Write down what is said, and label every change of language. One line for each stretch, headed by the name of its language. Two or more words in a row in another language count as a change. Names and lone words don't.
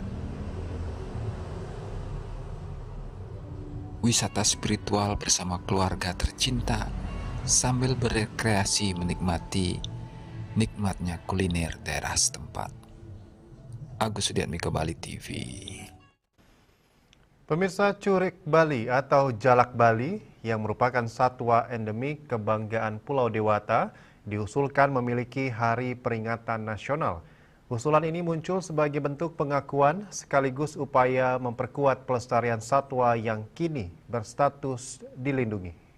Indonesian: Wisata spiritual bersama keluarga tercinta sambil berekreasi menikmati nikmatnya kuliner daerah setempat. Agus Sudiatmiko, Bali TV. Pemirsa, curik Bali atau jalak Bali yang merupakan satwa endemik kebanggaan Pulau Dewata diusulkan memiliki hari peringatan nasional. Usulan ini muncul sebagai bentuk pengakuan sekaligus upaya memperkuat pelestarian satwa yang kini berstatus dilindungi.